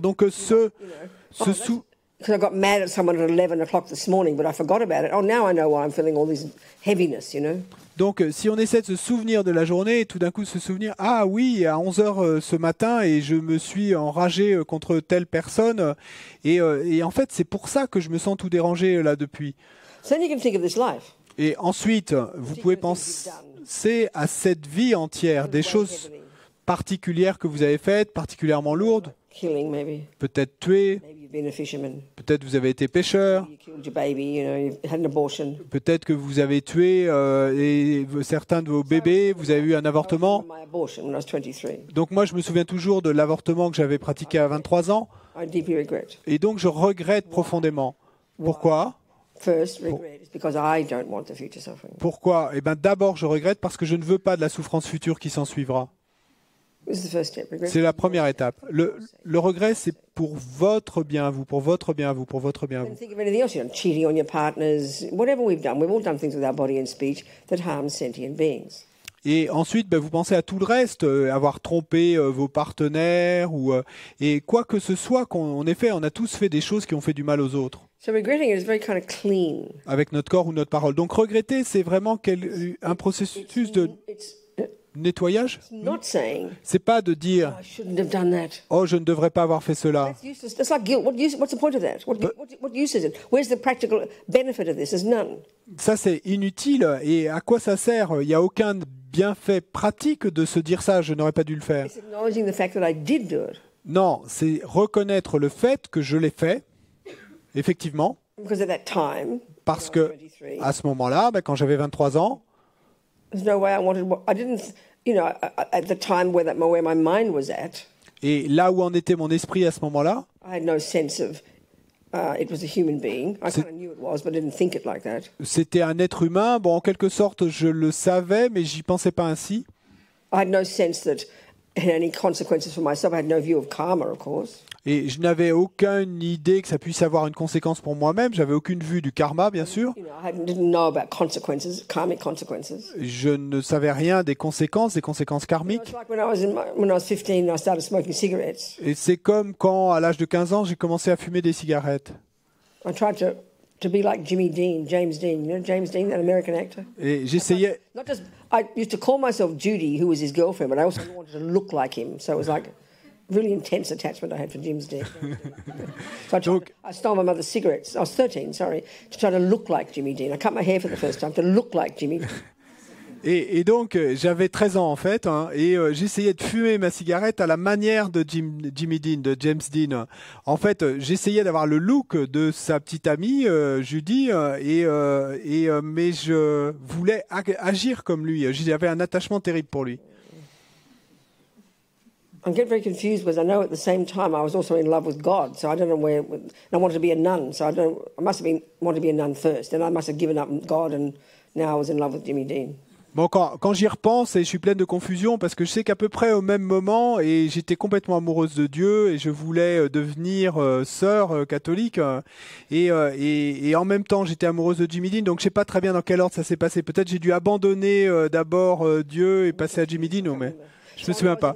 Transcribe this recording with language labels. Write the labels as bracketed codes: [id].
[fr] Donc, [en] because I got mad at someone at 11 o'clock this morning, but I forgot about it. Oh, now I know why I'm feeling all this heaviness, you know. [fr] Donc, si on essaie de se souvenir de la journée, et tout d'un coup se souvenir, ah oui, à 11 heures ce matin, et je me suis enragé contre telle personne, et en fait, c'est pour ça que je me sens tout dérangé là depuis. [en] So then you can think of this life. [fr] Et ensuite, vous pouvez penser à cette vie entière, des choses particulières que vous avez faites, particulièrement lourdes? [en] Killing, maybe. [fr] Peut-être tuer, [en] Maybe you've been a fisherman. [fr] peut-être vous avez été pêcheur, [en] You killed your baby, you've had an abortion. [fr] peut-être que vous avez tué certains de vos bébés, vous avez eu un avortement. [en] My abortion when I was 23. [fr] Donc moi, je me souviens toujours de l'avortement que j'avais pratiqué à 23 ans. [en] I deeply regret. [fr] Et donc, je regrette profondément. Pourquoi? [en] First, regret is because I don't want the future suffering. [fr] Pourquoi? Eh bien, d'abord, je regrette parce que je ne veux pas de la souffrance future qui s'en suivra. [en] This is the first step. Regret. [fr] C'est la première étape. Le regret, c'est pour votre bien à vous, pour votre bien à vous, pour votre bien à [en] And [fr] vous. [en] think of anything else you've done, cheating on your partners, whatever we've done. We've all done things with our body and speech that harm sentient beings. [fr] Et ensuite, ben, vous pensez à tout le reste, avoir trompé vos partenaires, et quoi que ce soit qu'on ait fait, on a tous fait des choses qui ont fait du mal aux autres, [en] So regretting it is very kind of clean. [fr] avec notre corps ou notre parole. Donc regretter, c'est vraiment un processus de [en] It's [fr] nettoyage. [en] not saying, [fr] C'est pas de dire [en] I shouldn't have done that. [fr] « Oh, je ne devrais pas avoir fait cela [en] That's useless. That's like guilt. What's the point of that? What use is it? Where's the practical benefit of this? There's none. ». [fr] Ça, c'est inutile. Et à quoi ça sert? Il n'y a aucun bienfait pratique de se dire ça. Je n'aurais pas dû le faire. [en] It's acknowledging the fact that I did do it. [fr] Non, c'est reconnaître le fait que je l'ai fait, effectivement, [en] Because at that time, [fr] parce [en] when I was [fr] que [en] 23, [fr] à ce moment-là, ben, quand j'avais 23 ans, [en] there's no way I wanted. I didn't. You know, at the time where my mind was at, [fr] et là où en était mon esprit à ce moment-là, [en] I had no sense of it was a human being. I kind of knew it was, but I didn't think it like that. [fr] c'était un être humain. Bon, en quelque sorte, je le savais, mais j'y pensais pas ainsi. [en] I had no sense that it had any consequences for myself. I had no view of karma, of course. [fr] Et je n'avais aucune idée que ça puisse avoir une conséquence pour moi-même. J'avais aucune vue du karma, bien sûr. [en] You know, didn't know about consequences, karmic consequences. [fr] Je ne savais rien des conséquences karmiques. [en] It's like when I was 15 and I started smoking cigarettes. [fr] Et c'est comme quand, à l'âge de 15 ans, j'ai commencé à fumer des cigarettes. [en] I tried to be like James Dean. You know James Dean, that American actor? [fr] Et j'essayais... [en] Not just, I used to call myself Judy, who was his girlfriend, but I also wanted to look like him. So it was like a really intense attachment I had for James Dean. So I stole my mother's cigarettes. I was 13, sorry, to try to look like Jimmy Dean. I cut my hair for the first time to look like Jimmy Dean. [fr] Et donc, j'avais 13 ans en fait, hein, et j'essayais de fumer ma cigarette à la manière de Jimmy Dean, de James Dean. En fait, j'essayais d'avoir le look de sa petite amie, Judy, mais je voulais agir comme lui. J'avais un attachement terrible pour lui. [en] I get very confused because I know at the same time I was also in love with God, so I don't know where. And I wanted to be a nun, so I must have wanted to be a nun first, and I must have given up God, and now I was in love with Jimmy Dean. [fr] Bon, quand j'y repense, et je suis pleine de confusion parce que je sais qu'à peu près au même moment, et j'étais complètement amoureuse de Dieu et je voulais devenir sœur catholique, et en même temps j'étais amoureuse de Jimmy Dean, donc je sais pas très bien dans quel ordre ça s'est passé. Peut-être j'ai dû abandonner d'abord Dieu et passer à Jimmy Dean, mais je me souviens pas.